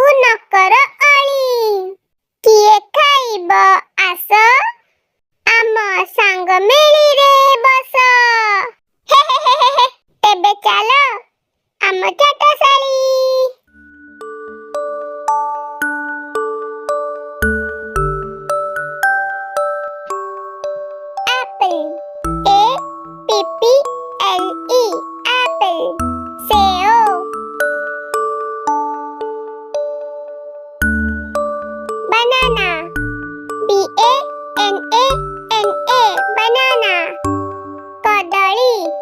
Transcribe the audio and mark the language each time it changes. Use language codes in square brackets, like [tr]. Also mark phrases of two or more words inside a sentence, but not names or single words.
[or] ମକର ଅଳି। କିଏ ଖାଇବ ଆସ, ଆମ ସାଙ୍ଗ ମେଳିରେ ବସ। ହେ ହେ ହେ ହେ, ତେବେ ଚାଲ ଆମ ଚାଟଶାଳୀ। [en] Apple, A-P-P-L-E, apple, सेव। Banana, B-A-N-A-N-A, banana, कदली।